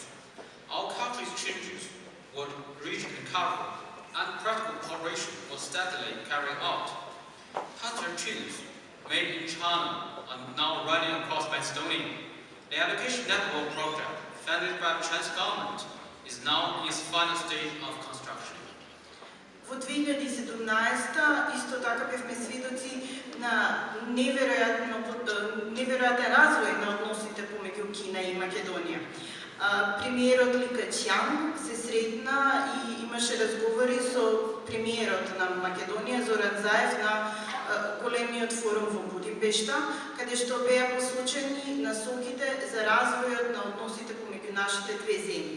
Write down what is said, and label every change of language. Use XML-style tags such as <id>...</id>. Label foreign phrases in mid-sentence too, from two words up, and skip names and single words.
<en>Our cultural exchanges were rich and colorful, and practical cooperation was steadily carried out. Cultural changes made in China are now running across Macedonia. The education network project, funded by the Chinese government, is now in its final stage of construction.</en> <mk>Во 2017 исто така бевме сведоци на неверојатен развој на односите помеѓу Кина и Македонија. Премиерот Ли Кеqiang се сретна и имаше разговори со премиерот на Македонија Зоран Заев на големиот форум во Будимпешта, каде што беа посочени насоките за развојот на односите помеѓу нашите две земји.</mk>